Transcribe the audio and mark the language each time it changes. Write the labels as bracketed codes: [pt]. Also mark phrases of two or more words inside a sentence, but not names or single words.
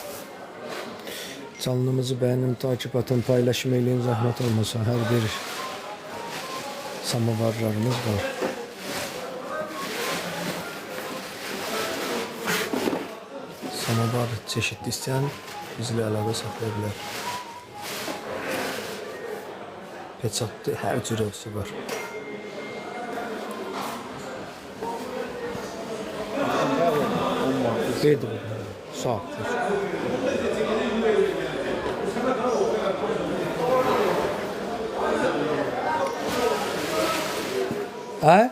[tr] Kanalımızı beğenin, takip atın, paylaşım eləyin, zahmet olmasa. [az] Hər bir Samovarlarımız var. Samovar [tr] çeşitli isteyen bizimle [az] əlaqə saxlaya bilər. Peçatlı hər cür ölçüsü var. Verdi bu. Sağ ol. Hə?